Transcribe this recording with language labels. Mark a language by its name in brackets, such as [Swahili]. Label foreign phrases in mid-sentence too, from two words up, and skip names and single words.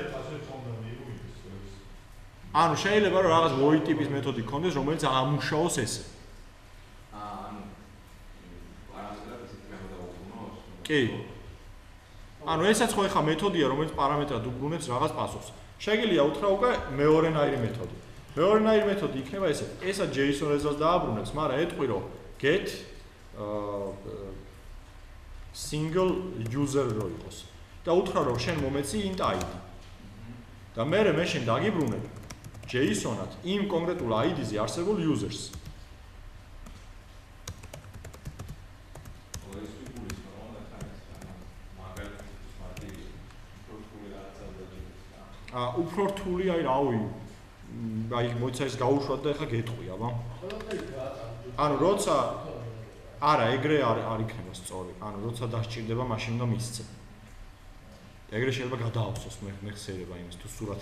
[Georgian] ანუ შეიძლება რომ რაღაც void ტიპის მეთოდი გქონდეს, რომელიც ამუშაოს ესე. კი. ანუ ესაც ხო ეხა მეთოდია, რომელიც პარამეტრად უბრუნებს რაღაც პასუხს. შეგიძლია უთხრა უკვე მეორენაირი მეთოდი. მეორენაირი მეთოდი იქნება ესე. ესა [English] JSON results [Georgian] დააბრუნებს, მაგრამ ეტყვი რომ [English] get single user [Georgian] რო იყოს. და უთხრა რომ შენ მომეცი [English] int id. [Georgian] და მე შენ დაგიბრუნებ JSON-ად იმ კონკრეტულ ID-ზე არსებულ users. უფრო რთული აი რავი აი მოიცა ის გაუშვათ და ეხა გეტყვი აბა ანუ როცა არა ეგრე არ იქნება სწორი ანუ როცა დასჭირდება მაშინ უნდა მისცე ეგრე შეიძლება გადაავსოს მე ხსერება იმის თუ სურათებს